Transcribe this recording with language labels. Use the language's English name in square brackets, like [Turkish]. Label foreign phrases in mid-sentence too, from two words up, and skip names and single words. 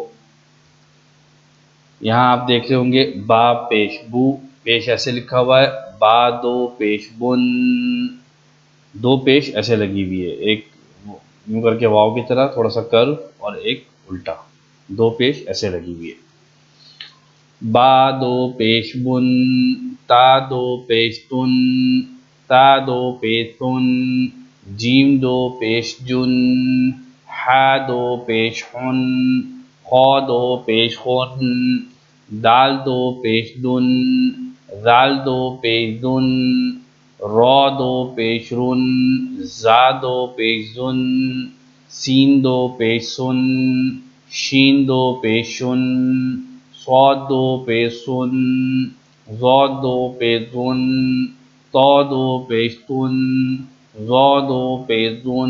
[Urdu] یہاں آپ دیکھ رہے ہوں گے با پیش بو، پیش ایسے لکھا ہوا ہے، با دو پیش بن، دو پیش ایسے لگی ہوئی ہے، ایک یوں کر کے واو کی طرح تھوڑا سا کرو اور ایک الٹا، دو پیش ایسے لگی ہوئی ہے۔ با دو پیش بن، تا دو پیش تن، تا دو پیش تن، جیم دو پیش جن، حا دو پیش حن، خا دو پیش خن، دال دو پیش دن، ذال دو پیش دن، را دو پیش رن، زا دو پیش زن، سین دو پیش سن، شین دو پیش شن، صاد دو پیش سن، ضاد دو پیش ظن، طا دو پیش تن، ظا دو پیش ظن،